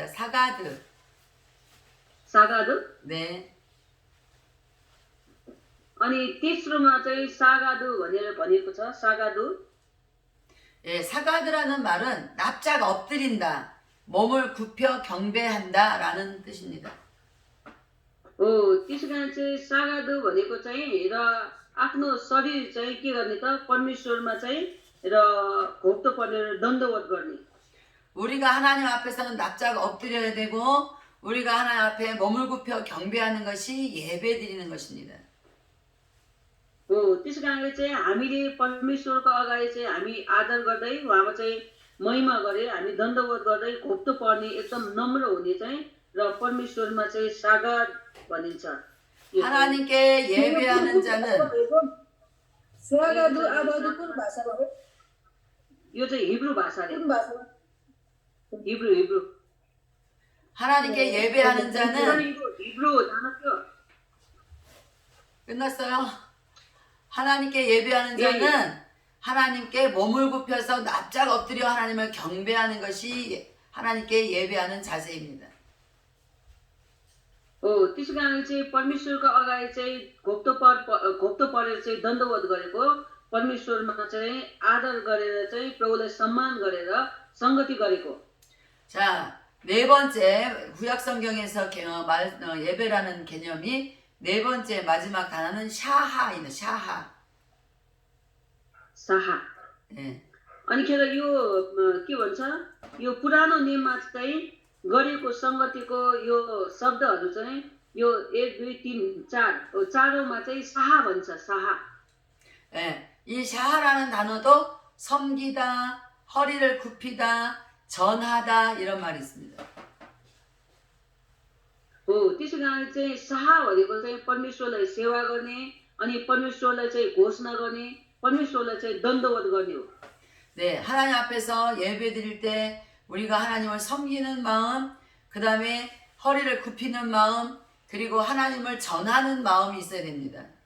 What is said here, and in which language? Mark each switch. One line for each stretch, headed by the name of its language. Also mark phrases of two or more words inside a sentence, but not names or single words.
Korean: 사가드.
Nepali: सागादु
Korean: 네.
Nepali: अनि तेस्रोमा चाहिँ सागादु भनेर भनिएको छ सागादु
Korean: 예, 사가드라는 말은 납작 엎드린다, 몸을 굽혀 경배한다라는 뜻입니다.
Nepali: हो त्यसै कारण चाहिँ सागादु भनेको चाहिँ र आफ्नो शरीर चाहिँ के गर्ने त परमेश्वरमा चाहिँ र घोप्टो पर्ने दण्डवत गर्ने
Korean: 우리가 하나님 앞에서는 납작 엎드려야 되고 우리가 하나님 앞에 몸을 굽혀 경배하는 것이 예배 드리는 것입니다.
Nepali: हो त्यसै कारणले चाहिँ हामीले परमेश्वरको अगाडि चाहिँ हामी आदर गर्दै उहाँमा चाहिँ महिमा गरे हामी दण्डवत गर्दै घोप्टो पर्ने एकदम नम्र हुने चाहिँ र परमेश्वरमा चाहिँ सागाद भनिन्छ
Korean: 하나님께 예배하는 자는
Nepali: स्वागत आबाद कुन भाषामा हो यो चाहिँ हिब्रू भाषाले कुन भाषामा हिब्रू
Korean: 하나님께 예배하는 자는
Nepali: हिब्रू जान्थ्यो
Korean: 끝났어요. 하나님께 예배하는 자는 하나님께 몸을 굽혀서 납작 엎드려 하나님을 경배하는 것이 하나님께 예배하는 자세입니다.
Nepali: हो त्यसै कारण चाहिँ परमेश्वरको अगाडि चाहिँ घोप्टो परेर चाहिँ दण्डवत गरेको परमेश्वरमा चाहिँ आदर गरेर चाहिँ प्रभुलाई सम्मान गरेर संगति गरेको
Korean: 자, 네 번째 구약 성경에서 예배라는 개념이 네 번째 마지막 단어는 샤하입니다. 샤하.
Nepali: साहा
Korean: 예.
Nepali: अनिखेर यो के भन्छ यो पुरानो नियममा चाहिँ गरेको संगतिको यो शब्दहरू चाहिँ यो 1 2 3 4 चारौँमा चाहिँ साहा भन्छ साहा
Korean: 예. 이 샤하라는 단어도 섬기다, 허리를 굽히다, 전하다 이런 말이 있습니다.
Nepali: हो त्यसै कारण चाहिँ साहा भनेको चाहिँ परमेश्वरलाई सेवा गर्ने अनि परमेश्वरलाई चाहिँ घोषणा गर्ने परमेश्वरलाई चाहिँ दण्डवत गर्ने हो
Korean: 네, 하나님 앞에서 예배 드릴 때 우리가 하나님을 섬기는 마음, 그 다음에 허리를 굽히는 마음, 그리고 하나님을 전하는 마음이 있어야 됩니다.